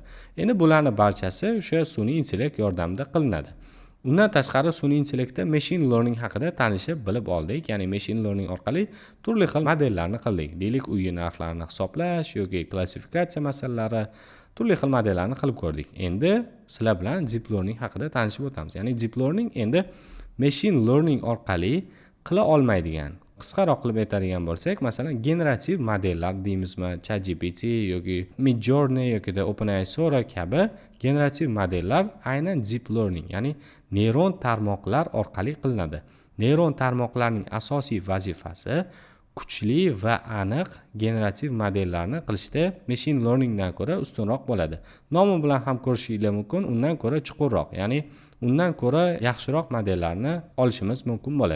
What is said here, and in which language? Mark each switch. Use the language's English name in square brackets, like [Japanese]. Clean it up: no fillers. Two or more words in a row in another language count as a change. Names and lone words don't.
[Uzbek] Endi bularning barchasi o'sha sun'iy intellekt yordamida qilinadi. Undan tashqari sun'iy intellektda [English] machine learning [Uzbek] haqida tanishib bilib oldik. Ya'ni [English] machine learning [Uzbek] orqali turli xil modellarni qildik. Deylik, uy narxlarini hisoblash yoki klassifikatsiya masalalari, turli xil modellarni qilib ko'rdik. Endi sizlar bilan [English] deep learning [Uzbek] haqida tanishib o'tamiz. Ya'ni [English] deep learning [Uzbek] endi [English] machine learning [Uzbek] orqali qila olmaydigan, qisqaroq qilib aytadigan bo'lsak, masalan, generativ modellar deymizmi, ChatGPT yoki Midjourney yoki OpenAI Sora kabi generativ modellar aynan [English] deep learning, [Uzbek] ya'ni neyron tarmoqlar orqali qilinadi. Neyron tarmoqlarning asosiy vazifasi kuchli va aniq generativ modellarni qilishda [English] machine learningdan [Uzbek] ko'ra ustunroq bo'ladi. Nomi bilan ham ko'rishingiz mumkin, undan ko'ra chuqurroq, ya'ni undan ko'ra yaxshiroq modellarni olishimiz mumkin bo'ladi.